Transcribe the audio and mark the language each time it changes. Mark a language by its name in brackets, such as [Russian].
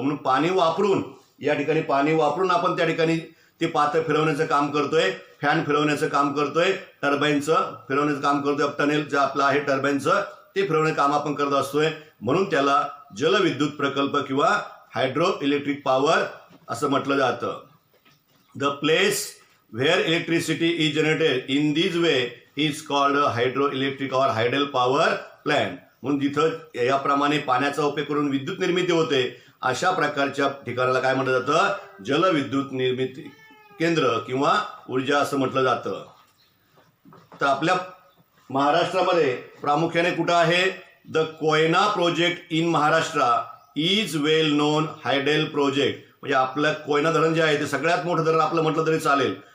[Marathi] म्हणून पाणी वापरून, या ठिकाणी पाणी वापरून आपण त्या ठिकाणी ते पातं फिरवण्याचं काम करतोय, फॅन फिरवण्याचं काम करतोय, टर्बाईनचं फिरवण्याचं काम करतोय, टनेल जे आपलं आहे टर्बाईनचं ते फिरवण्याचं काम आपण करत असतोय. म्हणून त्याला जलविद्युत प्रकल्प किंवा हायड्रो इलेक्ट्रिक पॉवर असं म्हटलं जातं. [English] The place where electricity is generated in this way is called hydroelectric or hydel power plant. [Marathi] म्हणून जिथं याप्रमाणे पाण्याचा उपयोग करून विद्युत निर्मिती होते अशा प्रकारच्या ठिकाणाला काय म्हटलं जातं, जलविद्युत निर्मिती केंद्र किंवा ऊर्जा असं म्हटलं जातं. तर आपल्या महाराष्ट्रामध्ये प्रामुख्याने कुठं आहे, [English] the Koyna project in Maharashtra is well known hydel project, [Marathi] म्हणजे आपलं कोयना धरण जे आहे ते सगळ्यात मोठं धरण आपलं म्हटलं तरी चालेल.